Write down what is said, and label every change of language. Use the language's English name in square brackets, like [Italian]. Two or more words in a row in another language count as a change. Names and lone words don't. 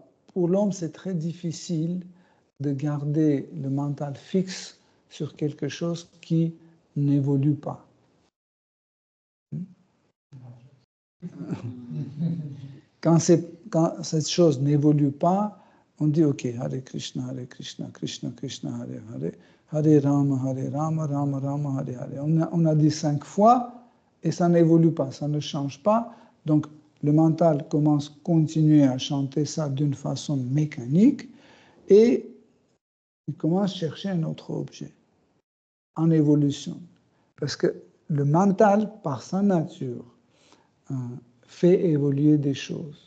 [French] Pour l'homme, c'est très difficile de garder le mental fixe sur quelque chose qui n'évolue pas. Quand cette chose n'évolue pas, on dit ok, Hare Krishna, Krishna Krishna, Hare Hare, Hare Rama, Rama Rama, Hare Hare. On a dit 5 fois et ça n'évolue pas, ça ne change pas. Donc le mental commence à continuer à chanter ça d'une façon mécanique et il commence à chercher un autre objet en évolution. Parce que le mental, par sa nature, fait évoluer des choses.